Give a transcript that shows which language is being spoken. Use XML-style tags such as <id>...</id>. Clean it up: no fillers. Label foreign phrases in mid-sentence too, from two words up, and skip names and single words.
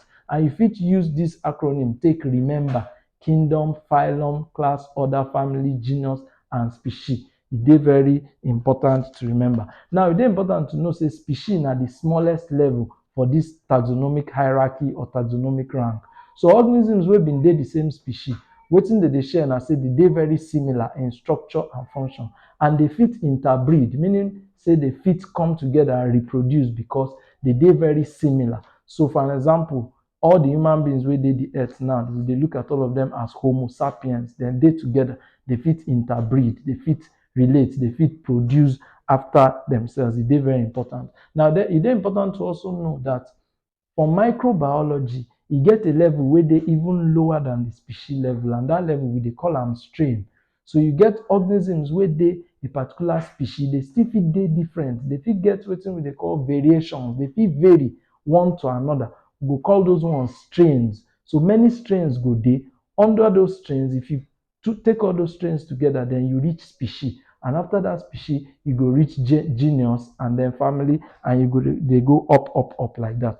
<pcm>And you fit use this acronym take remember kingdom, phylum, class, order, family, genus, and species. E dey very important to remember. Now, e dey important to know say species na the smallest level for this taxonomic hierarchy or taxonomic rank. So organisms wey been dey the same species, wetin they dey share na say they dey very similar in structure and function, and they fit interbreed, meaning say they fit come together and reproduce because they dey very similar. So for an example, all the human beings wey dey the earth now, we dey look at all of them as Homo sapiens. Dem dey together, they fit interbreed, they fit relate, they fit produce after themselves. E dey very important. Now, e dey important to also know that for microbiology, e get a level where they even lower than the species level, and that level we dey call am strain. So you get organisms where they a particular species, they still fit dey different. They fit get wetin we dey call variations. They fit vary one to another. We go call those ones strains. So many strains go dey. Under those strains, if you take all those strains together, then you reach species. And after that species, you go reach genus and then family, and they go up like that.</pcm>